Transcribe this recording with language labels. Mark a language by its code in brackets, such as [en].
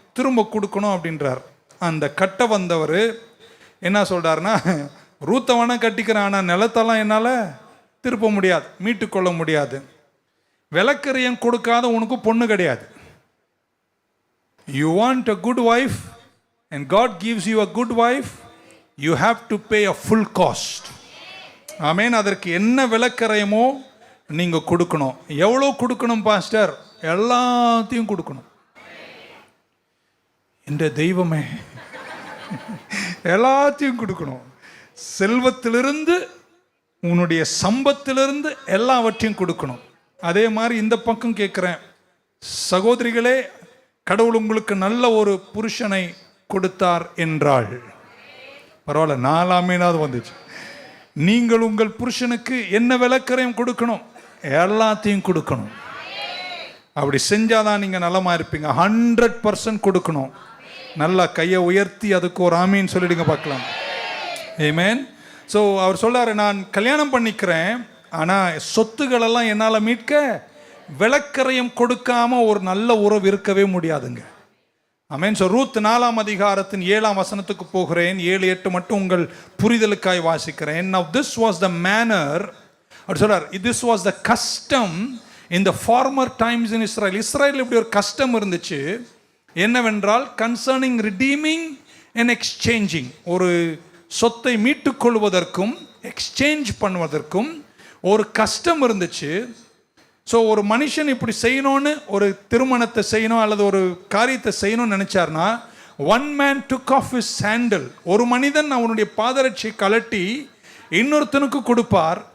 [ta] திரும்ப கொடுக்கணும் அப்படின்றார். அந்த கட்ட வந்தவர் என்ன சொல்கிறாருன்னா, ரூத்தை வேணால் கட்டிக்கிறேன், ஆனால் நிலத்தெல்லாம் என்னால் திருப்ப முடியாது, மீட்டு கொள்ள முடியாது. விலக்கரையும் கொடுக்காத உனக்கு பொண்ணு கிடையாது. [en] You want a good wife and God gives you a good wife, you have to pay a full cost. [ta] ஆமென். அதற்கு என்ன விலைக்கரையுமோ நீங்க கொடுக்கணும். எவ்வளோ கொடுக்கணும் பாஸ்டர்? எல்லாத்தையும் கொடுக்கணும். இந்த தெய்வமே எல்லாத்தையும் கொடுக்கணும். செல்வத்திலிருந்து, உன்னுடைய சம்பத்திலிருந்து எல்லாவற்றையும் கொடுக்கணும். அதே மாதிரி இந்த பக்கம் கேட்குறேன், சகோதரிகளே, கடவுள் உங்களுக்கு நல்ல ஒரு புருஷனை கொடுத்தார் என்றால், பரவாயில்ல, 4 ஆமீனாவது வந்துச்சு. நீங்கள் உங்கள் புருஷனுக்கு என்ன விலைக்கரையும் கொடுக்கணும்? எல்லாத்தையும் கொடுக்கணும். அப்படி செஞ்சாதான் நீங்க நலமா இருப்பீங்க. 100% கொடுக்கணும். நல்லா கையை உயர்த்தி அதுக்கு ஒரு ஆமீன் சொல்லிடுங்க பார்க்கலாம். ஆமென். ஸோ அவர் சொல்றாரு, நான் கல்யாணம் பண்ணிக்கிறேன், ஆனால் சொத்துக்களெல்லாம் என்னால் மீட்க விலைக்கரையும் கொடுக்காம ஒரு நல்ல உறவு இருக்கவே முடியாதுங்க. ஆமென். ஸோ ரூத் 4ஆம் அதிகாரத்தின் 7ஆம் வசனத்துக்கு போகிறேன். 7, 8 மட்டும் உங்கள் புரிதலுக்காய் வாசிக்கிறேன். [en] Now this was the manner, [ta] அவர் சொல்றார், [en] this was the custom in the former times in Israel. [ta] இஸ்ரேலில் இப்படி ஒரு கஸ்டம் இருந்துச்சு. என்னவென்றால், [en] concerning redeeming and exchanging, [ta] ஒரு சொத்தை மீட்டுக் கொள்வதற்கும் எக்ஸ்சேஞ்ச் பண்ணுவதற்கும் ஒரு கஷ்டம் இருந்துச்சு. ஸோ ஒரு மனுஷன் இப்படி செய்யணும்னு, ஒரு திருமணத்தை செய்யணும் அல்லது ஒரு காரியத்தை செய்யணும்னு நினைச்சார்னா, [en] one man took off his sandal, [ta] ஒரு மனிதன் அவனுடைய பாதரட்சை கலட்டி இன்னொருத்தனுக்கு கொடுப்பார்.